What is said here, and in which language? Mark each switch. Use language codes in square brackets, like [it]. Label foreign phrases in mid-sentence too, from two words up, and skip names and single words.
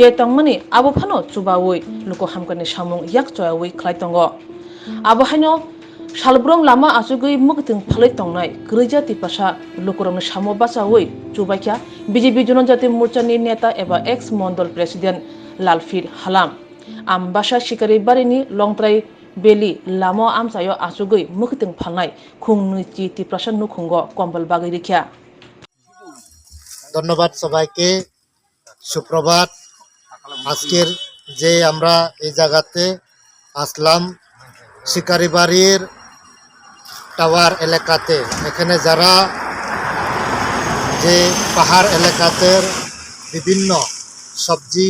[trp] tongmani abo phano chubawi luko hamkani samung yak choyawi khlai tongo abo haino salbrong lama asugui mukteng phalei tongnai Swrangchati pasha lukorongni samo basawi chubaikya BJP Jonojati Morchani neta eba ex mondol president Lalfir Halam ambasha shikari barini longtrai beli lamo amsayo asugui mukteng phalnai khungni chi prashan nukhungo kombal bagui rikya [bn] ধন্যবাদ সবাইকে সুপ্রভাত আজকের যে আমরা এই জায়গাতে আসলাম শিকারিবাড়ির টাওয়ার এলাকাতে এখানে যারা যে পাহাড় এলাকাতে বিভিন্ন সবজি